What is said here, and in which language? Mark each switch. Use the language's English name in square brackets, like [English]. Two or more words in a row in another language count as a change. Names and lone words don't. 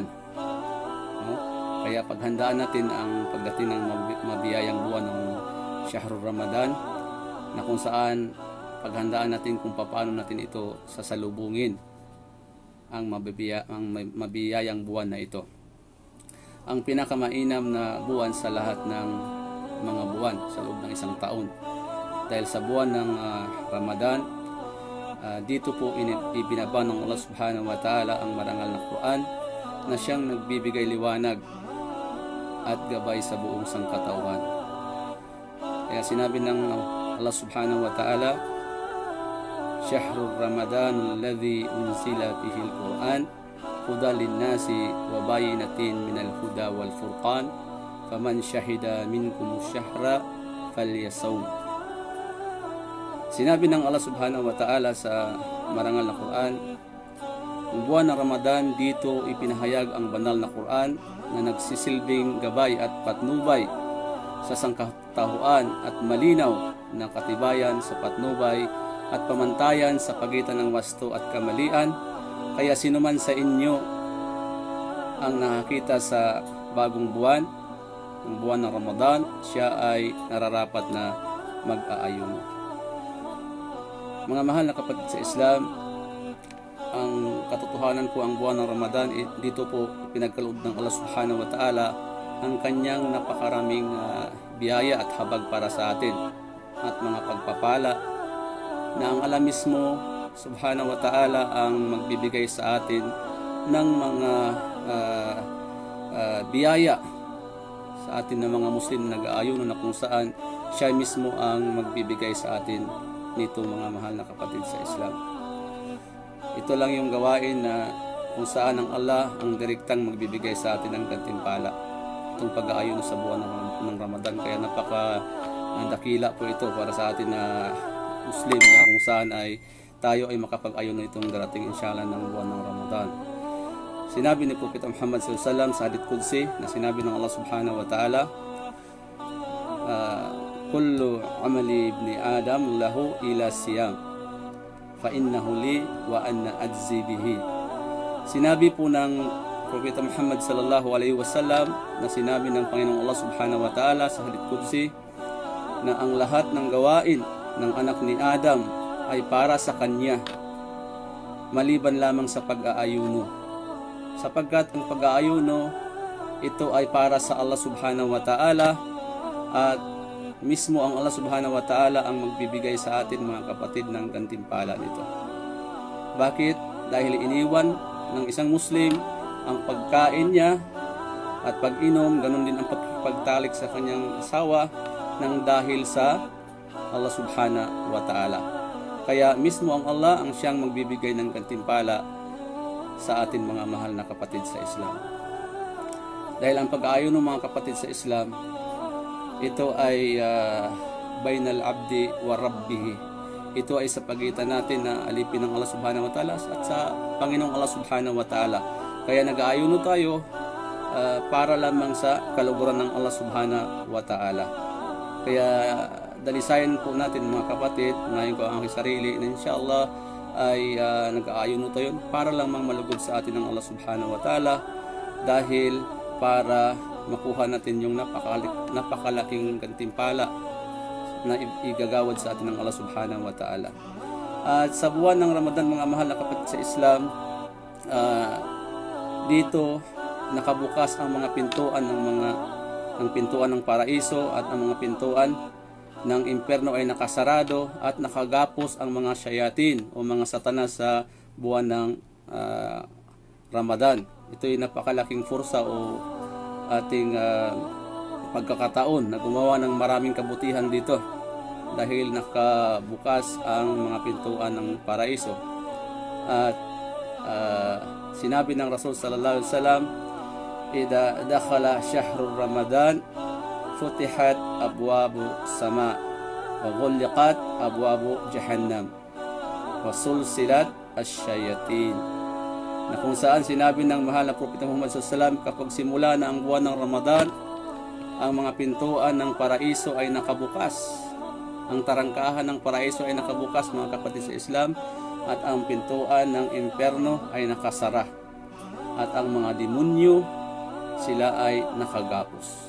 [Filipino] Kaya paghandaan natin ang pagdating ng mabiyayang buwan ng [Arabic] شهر رمضان, [Filipino] na kung saan paghandaan natin kung paano natin ito sasalubungin ang mabiyayang buwan na ito. Ang pinakamainam na buwan sa lahat ng mga buwan sa loob ng isang taon. Dahil sa buwan ng Ramadan, dito po ibinaba ng [Arabic] الله سبحانه وتعالى [Filipino] ang marangal na Quran, na siyang nagbibigay liwanag at gabay sa buong sangkatauhan. Kaya sinabi ng [Arabic] الله سبحانه وتعالى شهر رمضان الذي أنزل فيه القرآن هدى للناس وبينات من الهدى والفرقان فمن شهد منكم الشهر فليصم. [Filipino] Sinabi ng [Arabic] الله سبحانه وتعالى [Filipino] sa marangal na Quran, ang buwan ng Ramadan, dito ipinahayag ang banal na Quran na nagsisilbing gabay at patnubay sa sangkatauhan at malinaw na katibayan sa patnubay at pamantayan sa pagitan ng wasto at kamalian. Kaya sinuman sa inyo ang nakakita sa bagong buwan, ang buwan ng Ramadan, siya ay nararapat na mag-aayon. Mga mahal na kapatid sa Islam, ang katotohanan po, ang buwan ng Ramadan, dito po pinagkaloob ng [Arabic] الله سبحانه وتعالى [Filipino] ang kanyang napakaraming biyaya at habag para sa atin at mga pagpapala, na ang Allah mismo [Arabic] سبحانه وتعالى [Filipino] ang magbibigay sa atin ng mga biyaya sa atin ng mga Muslim na nag-aayuno, na kung saan siya mismo ang magbibigay sa atin nito, mga mahal na kapatid sa Islam. Ito lang yung gawain na kung saan ang Allah ang direktang magbibigay sa atin ng gantimpala, itong pag-aayon sa buwan ng Ramadan. Kaya napaka-dakila po ito para sa atin na Muslim, na kung saan ay tayo ay makapag-ayon na itong darating inshallah ng buwan ng Ramadan. Sinabi ni Prophet Muhammad [Arabic] صلى الله عليه وسلم [Filipino] sa [Arabic] حديث قدسي, [Filipino] na sinabi ng [Arabic] الله سبحانه وتعالى كل عمل ابن آدم له إلا الصيام فإنه لي وأنا أجزي به. [Filipino] Sinabi po ng Propeta Muhammad [Arabic] صلى الله عليه وسلم, [Filipino] na sinabi ng Panginoong [Arabic] الله سبحانه وتعالى [Filipino] sa [Arabic] حديث قدسي, [Filipino] na ang lahat ng gawain ng anak ni Adam ay para sa kanya, maliban lamang sa pag-aayuno, sapagkat ang pag-aayuno ito ay para sa [Arabic] الله سبحانه وتعالى, [Filipino] at mismo ang [Arabic] الله سبحانه وتعالى [Filipino] ang magbibigay sa atin, mga kapatid, ng gantimpala nito. Bakit? Dahil iniwan ng isang Muslim ang pagkain niya at pag-inom, ganun din ang pagtalik sa kanyang asawa, ng dahil sa [Arabic] الله سبحانه وتعالى. [Filipino] Kaya mismo ang Allah ang siyang magbibigay ng gantimpala sa atin mga mahal na kapatid sa Islam. Dahil ang pag-aayon ng mga kapatid sa Islam, ito ay [Arabic] بين العبد وربه. [Filipino] Ito ay sa pagitan natin na alipin ng [Arabic] الله سبحانه وتعالى [Filipino] at sa Panginoong [Arabic] الله سبحانه وتعالى. [Filipino] Kaya nag-aayon tayo para lamang sa kaluguran ng [Arabic] الله سبحانه وتعالى. [Filipino] Kaya dalisayan po natin mga kapatid, unahin ko ang aking sarili na inshallah ay nag-aayon tayo para lamang malugod sa atin ng [Arabic] الله سبحانه وتعالى, [Filipino] dahil para makuha natin yung napakalaking gantimpala na igagawad sa atin ng [Arabic] الله سبحانه وتعالى. [Filipino] At sa buwan ng Ramadan mga mahal na kapatid sa Islam, dito nakabukas ang mga pintuan ng pintuan ng paraiso, at ang mga pintuan ng impyerno ay nakasarado at nakagapos ang mga syayatin o mga satanas sa buwan ng Ramadan. Ito ay napakalaking fursa o ating pagkakataon na gumawa ng maraming kabutihan dito, dahil nakabukas ang mga pintuan ng paraiso. At sinabi ng [Arabic] رسول صلى الله عليه وسلم إذا دخل شهر رمضان فتحت أبواب السماء وغلقت أبواب جهنم وسلسلت الشياطين." [Filipino] Na kung saan sinabi ng mahal na Propeta Muhammad [Arabic] صلى الله عليه وسلم, [Filipino] kapag simula na ang buwan ng Ramadan, ang mga pintuan ng paraiso ay nakabukas. Ang tarangkahan ng paraiso ay nakabukas mga kapatid sa Islam, at ang pintuan ng impyerno ay nakasara, at ang mga demonyo sila ay nakagapos.